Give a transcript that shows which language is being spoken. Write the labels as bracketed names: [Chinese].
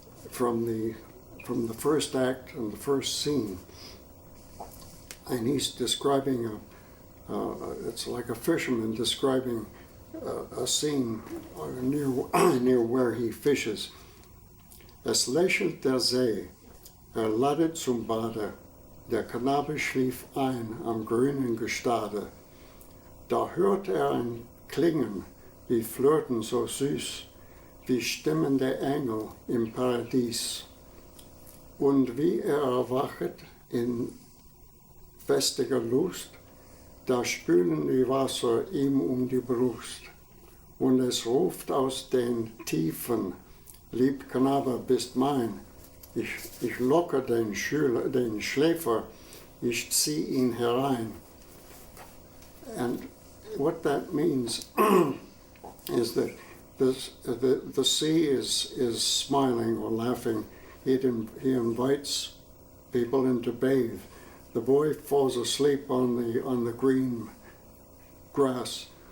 [English] from the first act and the first scene, and he's describing it's like a fisherman describing a scene near where he fishes. [German] Es lächelt der See, ladet zum Bade, der Knabe schlief ein am grünen Gestade. Da hört ein Klingen, wie Flöten so süß, wie Stimmen der Engel im Paradies. Und wie erwachet in festiger Lust, da spülen die Wasser ihm die Brust. Und es ruft aus den Tiefen, lieb Knabe, bist mein. Ich locke den Schläfer, ich zieh ihn herein. [English] And what that means is that the sea is smiling or laughing. He invites people in to bathe. The boy falls asleep on the green grass.